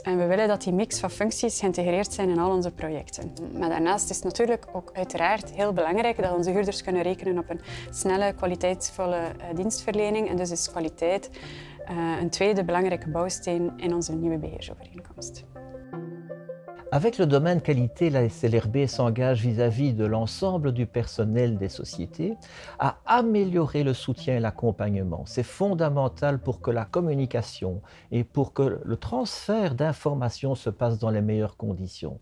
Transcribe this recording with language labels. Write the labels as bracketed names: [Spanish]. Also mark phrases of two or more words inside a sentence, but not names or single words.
[Dutch] En we willen dat die mix van functies geïntegreerd zijn in al onze projecten. Maar daarnaast is het natuurlijk ook uiteraard heel belangrijk dat onze huurders kunnen rekenen op een snelle, kwaliteitsvolle dienstverlening. En dus is kwaliteit een tweede belangrijke bouwsteen in onze nieuwe beheersovereenkomst. [French] Avec le domaine qualité, la SLRB s'engage vis-à-vis de l'ensemble du personnel des sociétés à améliorer le soutien et l'accompagnement. C'est fondamental pour que la communication et pour que le transfert d'informations se passe dans les meilleures conditions.